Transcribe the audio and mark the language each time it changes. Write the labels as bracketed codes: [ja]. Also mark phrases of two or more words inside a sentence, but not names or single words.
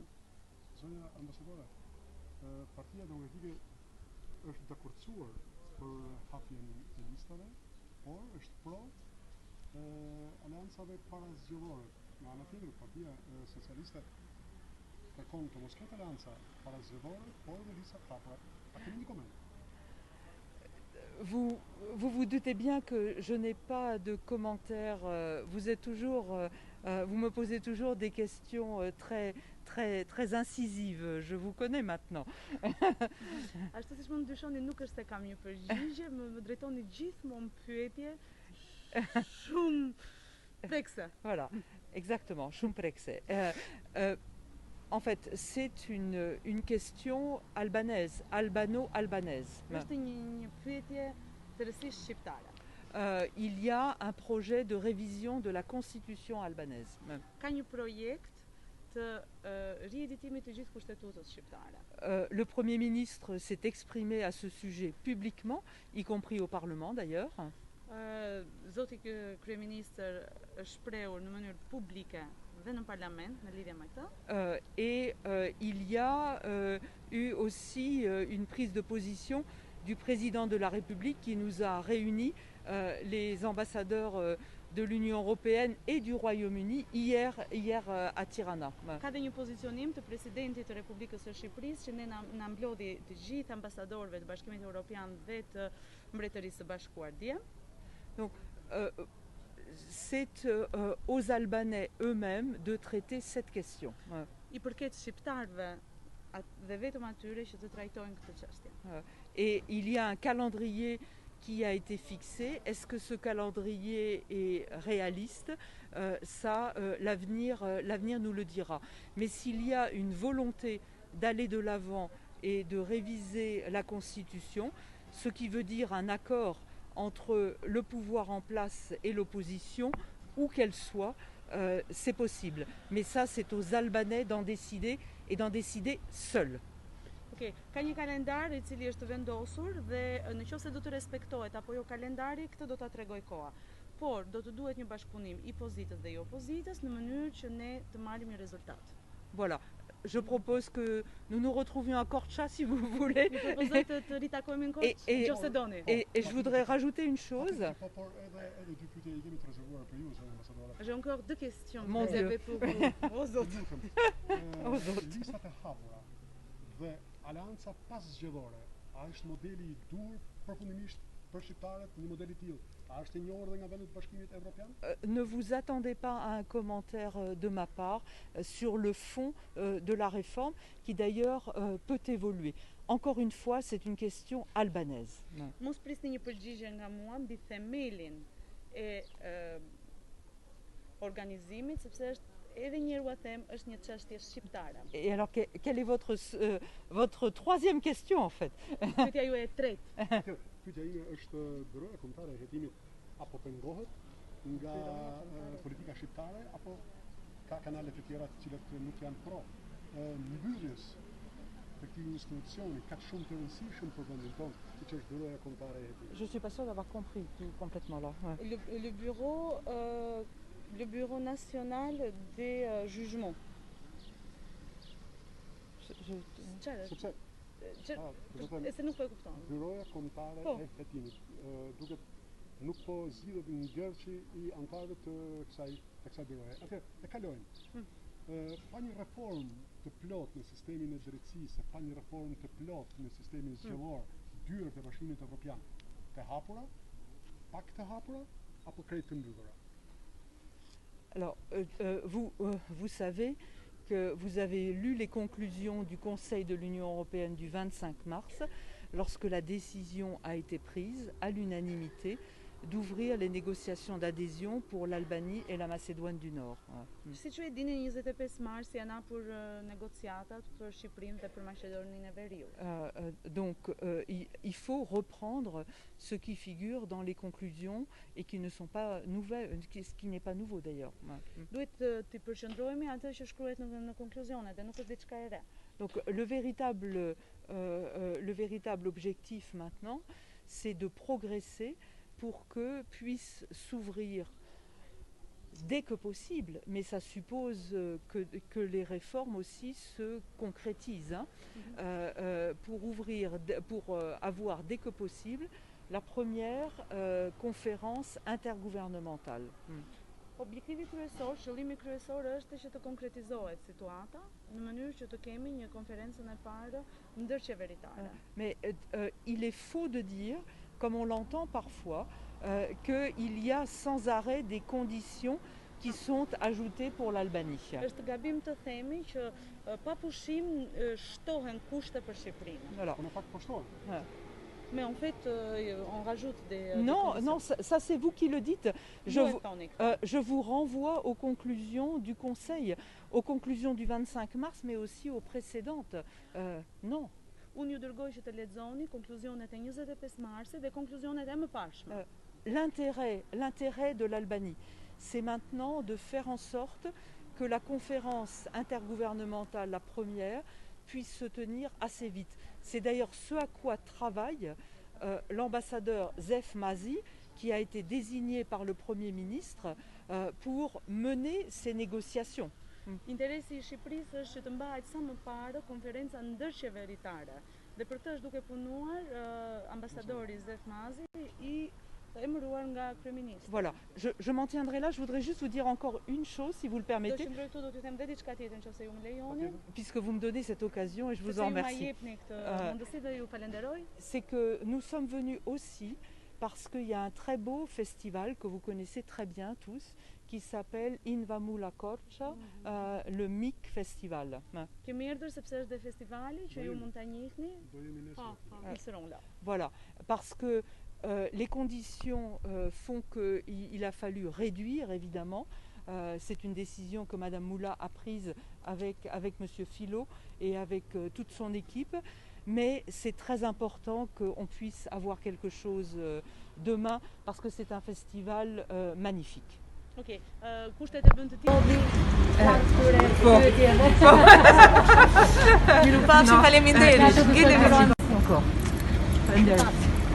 [sq] Zonja ambasadore, Partia Demokratike është dakordsuar për hapjen e listave, por është pro aleancave parazgjedhore. Nga ana tjetër, Partia Socialiste kërkon të mos ketë aleanca parazgjedhore, por me lista të hapura. A keni një koment? [fr] Vous vous doutez bien que je n'ai pas de commentaires. Vous êtes toujours, vous me posez toujours des questions très incisives. Je vous connais maintenant. [sq] Ashtu siç mund dyshoni, nuk është se kam një përgjigje, më drejtoni gjithmonë pyetje shumë prekse. [fr] Voilà, exactement, [sq] shumë prekse. [fr] En fait, c'est une question albanaise, albano-albanaise. [sq] Është një pyetje tërësisht shqiptare. [fr] Il y a un projet de révision de la constitution albanaise. [sq] Ka një projekt të rieditimit të gjithë kushtetutës shqiptare. [fr] Le Premier ministre s'est exprimé à ce sujet publiquement, y compris au Parlement d'ailleurs. [sq] Zoti kryeministër është shprehur në mënyrë publike dhe në parlament në lidhje me këtë. [fr] Et il y a eu aussi une prise de position du président de la République qui nous a réunis, les ambassadeurs de l'Union européenne et du Royaume-Uni hier à Tirana. [sq] Ka dhe një pozicionim të presidentit të Republikës së Shqipërisë që ne na mblodhi të gjithë ambasadorëve të Bashkimit Evropian dhe të Mbretërisë së Bashkuar dje. [fr] Donc c'est aux Albanais eux-mêmes de traiter cette question. [sq] I përket shqiptarëve dhe vetëm atyre që të trajtojnë këtë çështje. [fr] Et il y a un calendrier qui a été fixé. Est-ce que ce calendrier est réaliste? Ça, l'avenir nous le dira. Mais s'il y a une volonté d'aller de l'avant et de réviser la Constitution, ce qui veut dire un accord entre le pouvoir en place et l'opposition, où qu'elle soit, c'est possible. Mais ça, c'est aux Albanais d'en décider et d'en décider seuls. Okay. [sq] Ka një kalendar I cili është vendosur dhe nëse do të respektohet apo jo kalendari, këtë do ta tregoj koha. Por do të duhet një bashkëpunim I pozitës dhe I opozitës në mënyrë që ne të marrim një rezultat. [fr] Voilà. Je propose que nous nous retrouvions à Korça si vous voulez. Et je voudrais rajouter une chose. J'ai encore deux questions. Mon Dieu. Pour vous. Aux autres. [sq] Listat e hapura dhe aleanca paszgjedhore, a është modeli I dur përfundimisht për shqiptarët, një model I tillë? A është I njohur dhe nga vendet të Bashkimit Evropian? [fr] Ne vous attendez pas à un commentaire de ma part sur le fond de la réforme, qui d'ailleurs peut évoluer. Encore une fois, c'est une question albanaise. [sq] Mos prisni një përgjigje nga mua mbi themelin e organizimit, sepse është edhe një herë them, është një çështje shqiptare. [fr] Et alors, quelle est votre troisième question en fait? [sq] Pyetja juaj e tretë. Pyetja ime është byroja kombëtare e hetimit apo pengohet nga politika shqiptare apo ka kanale të tjera të cilat nuk janë pro mbylljes të këtij institucioni kaq shumë të rëndësishëm për vendin tonë, siç është byroja kombëtare e hetimit? [fr] Je suis pas sûre d'avoir compris tout complètement là. Ouais. Le bureau national des jugements. [sq] Se nuk po e kupton. Byroja kombëtare e hetimit, duket nuk po zgjidhet ngjerçi I antarëve të kësaj byroje. Atëherë, e kalojmë. Pa një reformë të plotë në sistemin e drejtësisë, pa një reformë të plotë në sistemin zgjedhor, dyert e Bashkimit Evropian, të hapura, pak të hapura apo krejt të mbyllura? [fr] Alors, vous savez que vous avez lu les conclusions du Conseil de l'Union européenne du 25 mars, lorsque la décision a été prise à l'unanimité d'ouvrir les négociations d'adhésion pour l'Albanie et la Macédoine du Nord. [sq] Siç ju e dini, 25 mars janë hapur negociatat për Shqipërinë dhe për Maqedoninë e Veriut. [fr] Donc il faut reprendre ce qui figure dans les conclusions et qui ne sont pas nouvelles, ce qui n'est pas nouveau d'ailleurs. [sq] Duhet të përqendrohemi atë që shkruhet në konkluzionet, dhe nuk është diçka e re. [fr] Donc le véritable objectif maintenant, c'est de progresser pour que puisse s'ouvrir dès que possible, mais ça suppose que les réformes aussi se concrétisent, hein, pour avoir dès que possible la première conférence intergouvernementale. [sq] Objektivi kryesor, qëllimi kryesor është që të konkretizohet situata në mënyrë që të kemi një konferencën e parë ndërqeveritare. [fr] Mais il est faux de dire, comme on l'entend parfois, qu'il y a sans arrêt des conditions qui sont ajoutées pour l'Albanie. [sq] Është gabim të themi që pa pushim shtohen kushte për Shqipërinë. [fr] Voilà. On n'a pas de pocheton. Mais en fait, on rajoute des Non, des non, ça c'est vous qui le dites. conditions. Je vous renvoie aux conclusions du Conseil, aux conclusions du 25 mars, mais aussi aux précédentes. Non. [sq] Unë ju dërgoj që të lexoni konkluzionet e 25 marsit dhe konkluzionet e mëparshme. [fr] L'intérêt de l'Albanie, c'est maintenant de faire en sorte que la conférence intergouvernementale, la première, puisse se tenir assez vite. C'est d'ailleurs ce à quoi travaille l'ambassadeur Zef Mazi, qui a été désigné par le Premier ministre pour mener ces négociations. [sq] Interesi I Shqipërisë është që të mbahet sa më parë konferenca ndërqeveritare. Dhe për këtë është duke punuar ambasadori Zef Mazi I emëruar nga kryeministri. [fr] Voilà, je m'en tiendrai là. Je voudrais juste vous dire encore une chose, si vous le [sq] Do [fr] permettez, [sq] qëndroj këtu, do t'ju them dhe diçka tjetër nëse ju më lejoni. [fr] puisque vous me donnez cette occasion et je vous [sq] Sepse [fr] en [sq] ju ma [fr] remercie. [sq] jepni këtë mundësi dhe ju falenderoj. [fr] C'est que nous sommes venus aussi parce qu'il y a un très beau festival que vous connaissez très bien tous, qui s'appelle Invamula Korça, le MIC Festival. [sq] Kemi erdhur sepse është dhe festivali që ju mund ta njihni. Do jemi nesër. Nisëron là. [fr] Voilà, parce que les conditions font qu'il a fallu réduire, évidemment. C'est une décision que Madame Moula a prise avec Monsieur Philo et avec toute son équipe. Mais c'est très important qu'on puisse avoir quelque chose demain parce que c'est un festival magnifique. [sq] Okej, kushtet e bën të tillë. Ju pafshim, faleminderit. [fr] Encore.